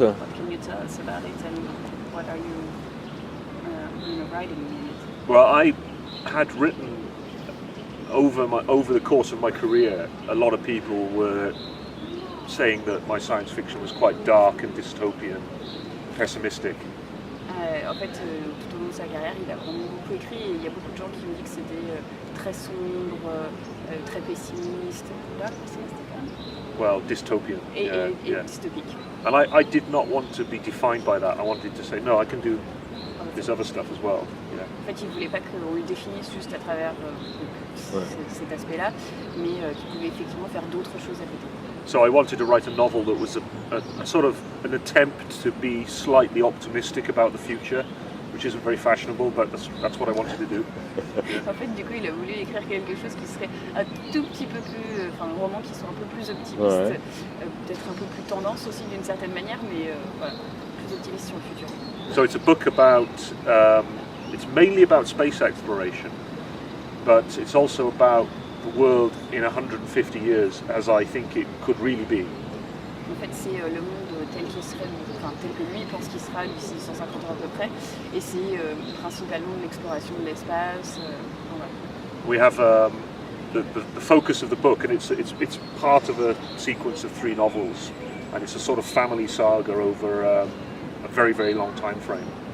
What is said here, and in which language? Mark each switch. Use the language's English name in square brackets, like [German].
[English] What can you tell us about it, and what are you writing in it? Well, had written over the course of my career, a lot of people were saying that my science fiction was quite dark and dystopian, pessimistic. [French] En fait, tout au long de sa carrière, il a vraiment beaucoup écrit et il y a beaucoup de gens qui ont dit que c'était très sombre, très pessimiste. Dark, pessimiste quand même. [English] Well, dystopian. [French] Et dystopique. [English] And I did not want to be defined by that. I wanted to say, no, I can do this other stuff as well. Yeah. [French] En fait, il ne voulait pas qu'on le définisse juste à travers cet aspect-là, mais qu'il pouvait effectivement faire d'autres choses à côté. [English] So I wanted to write a novel that was a sort of an attempt to be slightly optimistic about the future, which isn't very fashionable, but that's what I wanted to do. [French] En fait, du coup, il a voulu écrire quelque chose qui serait un tout petit peu plus, un roman qui soit un peu plus optimiste, peut-être un peu plus tendance aussi d'une certaine manière, mais voilà, plus optimiste sur le futur. [English] So it's a book about, it's mainly about space exploration, but it's also about the world in 150 years as I think it could really be. [French] En fait, c'est le monde tel qu'il serait, tel que lui pense qu'il sera d'ici 150 ans à peu près, et c'est principalement de l'exploration de l'espace. Voilà. [English] We have the focus of the book, and it's part of a sequence of 3 novels, and it's a sort of family saga over a very, very long time frame.